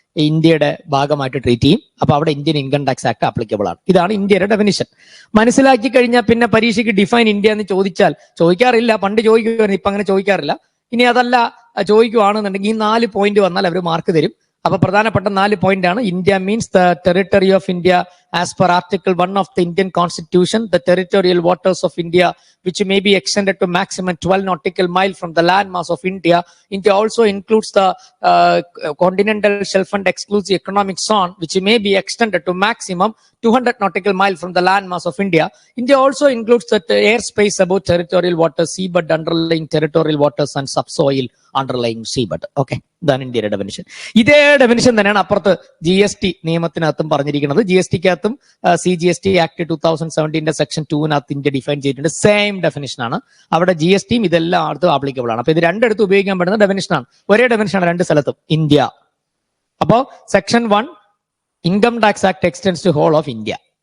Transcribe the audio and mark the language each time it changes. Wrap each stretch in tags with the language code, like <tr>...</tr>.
<ml>ഇന്ത്യയുടെ ഭാഗമായിട്ട് ട്രീറ്റ് ചെയ്യും. അപ്പൊ അവിടെ Indian income tax act applicable ആണ്. ഇതാണ് ഇന്ത്യയുടെ ഡെഫിനിഷൻ. മനസ്സിലാക്കി കഴിഞ്ഞാൽ പിന്നെ പരീക്ഷയ്ക്ക് ഡിഫൈൻ ഇന്ത്യ എന്ന് ചോദിക്കാറില്ല. പണ്ട് ചോദിക്കുമായിരുന്നു, ഇപ്പൊ അങ്ങനെ ചോദിക്കാറില്ല. ഇനി അതല്ല ചോദിക്കുവാണെന്നുണ്ടെങ്കിൽ ഈ 4 പോയിന്റ് വന്നാൽ അവർ മാർക്ക് തരും. അപ്പൊ പ്രധാനപ്പെട്ട 4 പോയിന്റ് ആണ്.</ml> <en>India means the territory of India as per article 1 of the Indian Constitution, the territorial waters of India which may be extended to maximum 12 nautical mile from the landmass of India. India also includes the continental shelf and exclusive economic zone which may be extended to maximum 200 nautical mile from the landmass of India. India also includes the airspace above territorial waters, seabed underlying territorial waters and subsoil underlying seabed.</en> <ml>Okay, ഇതാണ് ഇന്ത്യയുടെ definition. ഇതേ definition തന്നെയാണ് അപ്പുറത്ത് GST നിയമത്തിനകത്തും പറഞ്ഞിരിക്കുന്നത്. GST-ക്കകത്തും CGST act 2017 section 2 India define ചെയ്തിട്ടുണ്ട്. Same definition ആണ്. അവിടെ GSTയും ഇതെല്ലാം അടുത്തും ആപ്ലിക്കബിൾ ആണ്. അപ്പൊ ഇത് രണ്ടിടത്തും ഉപയോഗിക്കാൻ പറ്റുന്ന ഡെഫിനിഷനാണ്. ഒരേ ഡെഫിനിഷനാണ് രണ്ട് സ്ഥലത്തും, ഇന്ത്യ. അപ്പോ</ml> <en>Section 1 income tax act extends to whole of India.</en>